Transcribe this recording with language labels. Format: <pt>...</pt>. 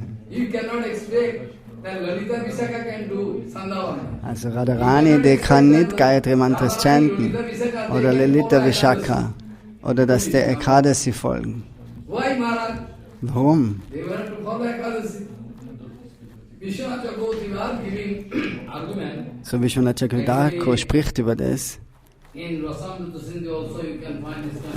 <en>You cannot expect that Lalita Vishaka can do Sandhavana.</en> <de>Also Radharani, die kann nicht Gayatri Mantras chanten oder Lalita Vishaka oder dass der Ekadasi folgen.</de> <en>Why, Maharaj?</en> <de>Warum?</de> <en>They were to follow Ekadasi. Vishwanath Chakravarti was giving argument.</en> <de>So Vishwanath Chakravarti spricht über das.</de> <en>In Rasamrita Sindhu also you can find this kind</en>